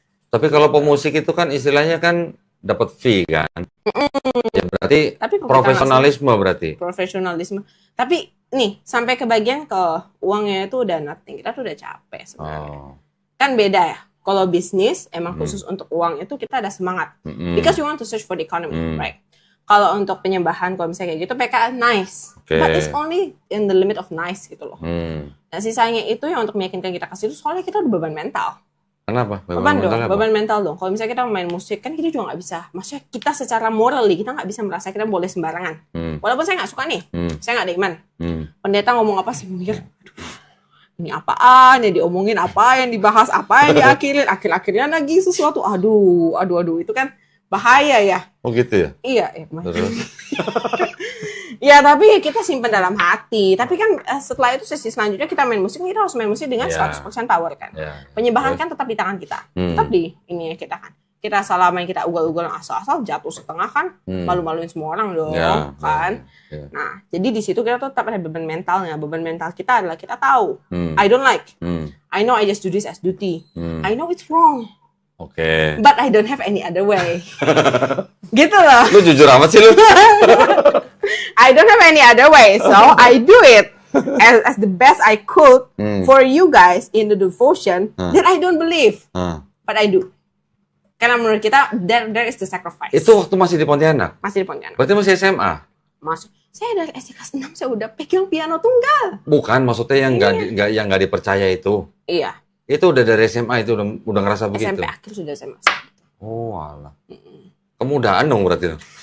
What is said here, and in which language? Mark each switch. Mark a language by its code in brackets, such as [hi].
[id] Tapi kalau pemusik itu kan istilahnya kan dapat fee kan? Ya berarti profesionalisme berarti. Profesionalisme. Tapi nih sampai ke bagian ke uangnya itu udah nothing. Kita tuh udah capek sebenarnya. Kan beda ya. Kalau bisnis emang khusus untuk uang itu kita ada semangat. [en] Because you want to search for the economy, right? [id] Kalau untuk penyembahan kalau misalnya kayak gitu PK nice. [en] But it's only in the limit of nice [id] gitu loh. Nah sisanya itu yang untuk meyakinkan kita kasih itu soalnya kita udah beban mental. Kenapa? Beban mental dong. Kalau misalnya kita main musik kan kita juga nggak bisa. Maksudnya kita secara morally kita nggak bisa merasa kita boleh sembarangan. Walaupun saya nggak suka nih, saya nggak ada iman. Pendeta ngomong apa sih mikir, ini apaan ya diomongin, apa yang dibahas, apa yang diakhirin, akhir-akhirnya lagi sesuatu. Aduh, itu kan bahaya ya. Oh gitu ya? Iya. Ya tapi kita simpan dalam hati. Tapi kan setelah itu sesi selanjutnya kita main musik, kita harus main musik dengan 100% power kan. Penyembahan kan tetap di tangan kita. Tetap di ini kita kan. Kita selama kita ugal-ugalan asal-asal jatuh setengah kan, malu-maluin semua orang dong kan. Nah, jadi di situ kita tetap ada beban mentalnya. Beban mental kita adalah kita tahu [en] I don't like. I know I just do this as duty. I know it's wrong. But I don't have any other way. [id] Gitu loh. Lu jujur amat sih lu. [en] I don't have any other way, so I do it as the best I could for you guys in the devotion that I don't believe, but I do. [id] Karena menurut kita [en] there is the sacrifice. [id] Itu waktu masih di Pontianak? Masih di Pontianak. Berarti masih SMA? Masih. Saya dari SD kelas 6 saya udah pegang piano tunggal. Bukan, maksudnya yang nggak dipercaya itu. Iya. Itu udah dari SMA itu udah ngerasa begitu. SMP akhir sudah SMA. Oh alah. Kemudahan dong berarti.